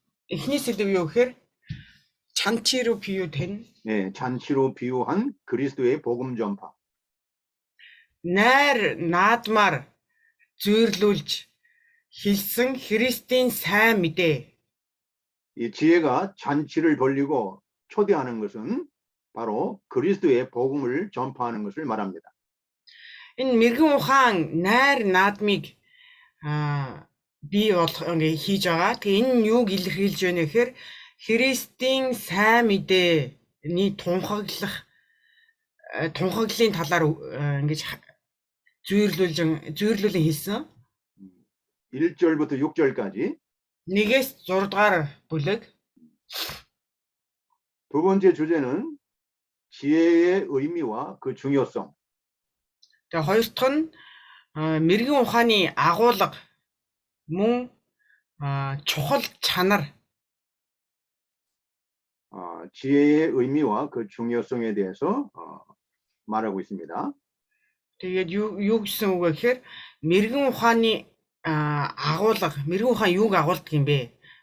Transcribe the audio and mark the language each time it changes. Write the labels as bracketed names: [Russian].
[Mongolian] эхний сэдв юу гэхээр [Korean] 잔치로 비유된 잔치로 비유한 그리스도의 복음 전파. [Mongolian] найр наадмаар зүйрлүүлж хэлсэн Христийн сайн мэдээ. [Korean] 이 지혜가 잔치를 벌리고 초대하는 것은 바로 그리스도의 복음을 전파하는 것을 말합니다. [Mongolian] Энэ мэрэгэн ухаан найр наадмыг бий хийж байгаа. Тэгээ энэ нь юуг илэрхийлж байна гэхээр Христийн сайн мэдээний тунхаглалын талаар ингэж зүйрлүүлэн хэлсэн. [Korean] 1절부터 6절까지. [Mongolian] 1-ээс 6 дугаар бүлэг. [Korean] 두 번째 주제는 지혜의 의미와 그 중요성. [Mongolian] Тэгээ хоёр дахь нь мэрэгэн ухааны агуулга мөн чухал чанар. [Korean] 지혜의 의미와 그 중요성에 대해서 말하고 있습니다. [Mongolian] Тэгээд юу гэсэн үг вэ гэхээр мэрэгэн ухааны агуулга, мэрэгэн ухаан юуг агуулдаг юм бэ?